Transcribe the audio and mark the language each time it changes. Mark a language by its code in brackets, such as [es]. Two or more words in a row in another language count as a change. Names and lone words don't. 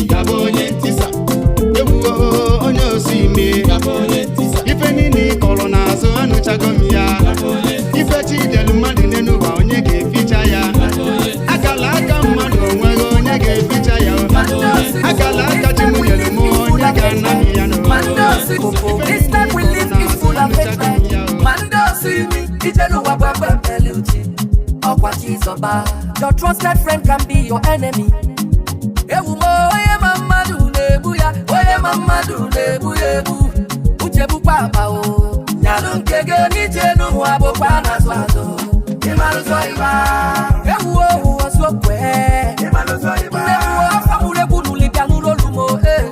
[ig] Gaba onye ntisa. Ewu o, onye osu imi. Gaba onye ntisa. Ife niile ị kọrọ n'azụ anụchago m ya. Gaba onye ntisa. Ife chi delu mmadụ n'elu ụwa onye ga-eficha ya. Gaba onye ntisa. Akala aka mmadụ onweghị onye ga-eficha ya. Gaba onye ntisa. Akala aka chi m nyere m onye ga-ana m ya n'ụwa. [en] This life we live is full of hatred. [ig] Mando si mi, ije n'ụwa bụ ebe mbele uchi. Ọkwa Chizọba. [en] Your trusted friend can be your enemy. [ig] Ewu mo, onye ma mmadụ na-egbu ya, onye ma mmadụ na-egbu ya egbu. Uche bụkwa akpa o. Nyalụ nke gị onye ije n'ụwa bụkwa n'azụ azụ. Ị malụ zọ ịgba. Ewu o, ụwa zọ kwe. Ị malụ zọ ịgba. Nne m o, afọ mụrụ egwu n'ụlọ ịbịa n'ụlọ olu m o, eh.